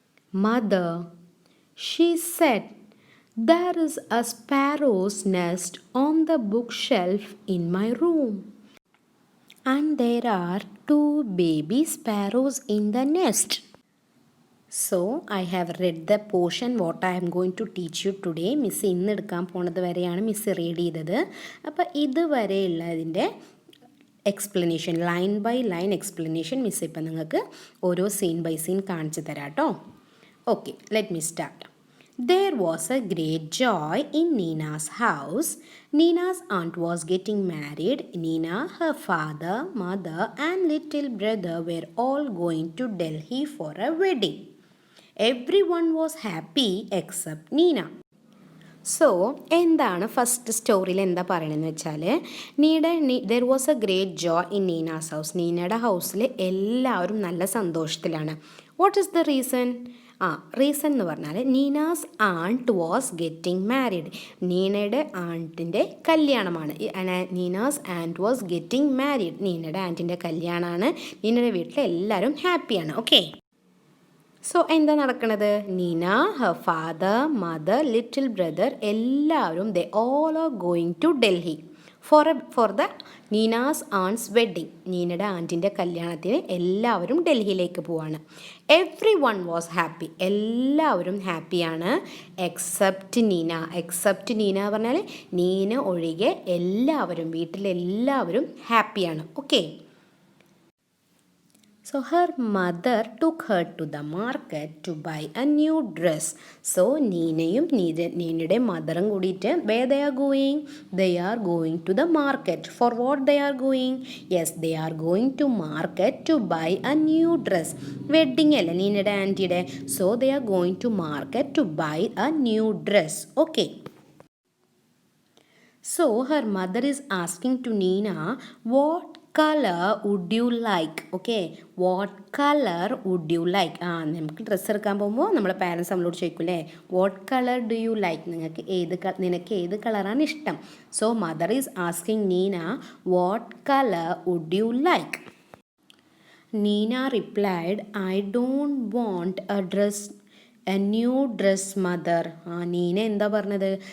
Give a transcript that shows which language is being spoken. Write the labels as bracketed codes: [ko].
[en] Mother, she said, there is a sparrow's nest on the bookshelf in my room. And there are 2 baby sparrows in the nest. So, I have read the portion what I am going to teach you today. [ml] Miss ഇന്ന് എടുക്കാൻ പോണത് വരെയാണ് miss read ചെയ്തത്. അപ്പോൾ ഇതുവരെയുള്ളതിൻ്റെ explanation, line by line explanation miss ഇപ്പം നിങ്ങൾക്ക് ഓരോ scene by scene കാണിച്ചു തരാം കേട്ടോ. [en] Okay, let me start. There was a great joy in Nina's house. Nina's aunt was getting married. Nina, her father, mother, and little brother were all going to Delhi for a wedding. Everyone was happy except Nina. So [ml] എന്താണ് first സ്റ്റോറിയിൽ എന്താ പറയണമെന്ന് വെച്ചാൽ, [en] There was a great joy in Nina's house. [ml] നീനയുടെ ഹൗസിൽ എല്ലാവരും നല്ല സന്തോഷത്തിലാണ്. [en] What is the reason? Reason [ml] എന്ന് പറഞ്ഞാൽ [en] Nina's aunt was getting married. [ml] നീനയുടെ ആൻറ്റിൻ്റെ കല്യാണമാണ്. [en] Neena's aunt was getting married. [ml] നീനയുടെ ആൻറ്റിൻ്റെ കല്യാണമാണ്. നീനയുടെ വീട്ടിൽ എല്ലാവരും ഹാപ്പിയാണ്. ഓക്കെ, സോ എന്താ നടക്കുന്നത്? [en] Neena, her father, mother, little brother [ml] എല്ലാവരും [en] They all are going to Delhi for the Neena's aunt's wedding. [ml] നീനയുടെ ആൻറ്റിൻ്റെ കല്യാണത്തിന് എല്ലാവരും ഡൽഹിയിലേക്ക് പോവാണ്. [en] Everyone was happy. [ml] എല്ലാവരും ഹാപ്പിയാണ് [en] Except Neena. [ml] എക്സെപ്റ്റ് നീന പറഞ്ഞാൽ നീന ഒഴികെ എല്ലാവരും, വീട്ടിലെല്ലാവരും ഹാപ്പിയാണ്. [en] Okay, so her mother took her to the market to buy a new dress. So [ml] നീനയും നീനയുടെ മദറും കൂടിയിട്ട് [en] where they are going? They are going to the market. For what they are going? Yes, they are going to market to buy a new dress. [ml] Wedding അല്ലേ നീനയുടെ ആൻറ്റിയുടെ. [en] So they are going to market to buy a new dress. Okay. So her mother is asking to Nina, what color would you like? Okay, what color would you like? [ml] നമുക്ക് dress എടുക്കാൻ പോകുമ്പോൾ നമ്മളെ parents നമ്മളോട് ചോദിക്കൂലേ, [en] What colour do you like? [ml] നിനക്ക് ഏത് കളറാണ് ഇഷ്ടം? [en] So mother is asking Neena, what colour would you like? Neena replied, I don't want a new dress mother. [ml] Neena എന്താ പറഞ്ഞത്?